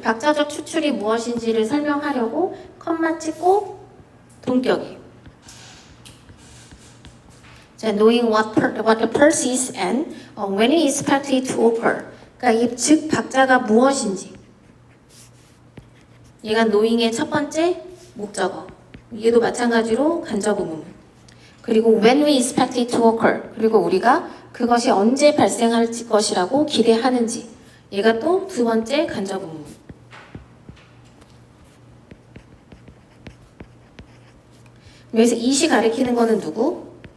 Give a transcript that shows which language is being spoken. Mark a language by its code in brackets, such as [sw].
[ko] 박자적 추출이 무엇인지를 설명하려고 컴마 찍고 동격이에요. 자, [en] knowing what the pulse is and when it is expected to occur. [ko] 그러니까 즉 박자가 무엇인지. 얘가 knowing의 첫 번째 목적어. 얘도 마찬가지로 간접 의문. 그리고 [en] when we expect it to occur. [ko] 그리고 우리가 그것이 언제 발생할 것이라고 기대하는지. 얘가 또 두 번째 간접 의문. 여기서 이시 가리키는 거는 누구?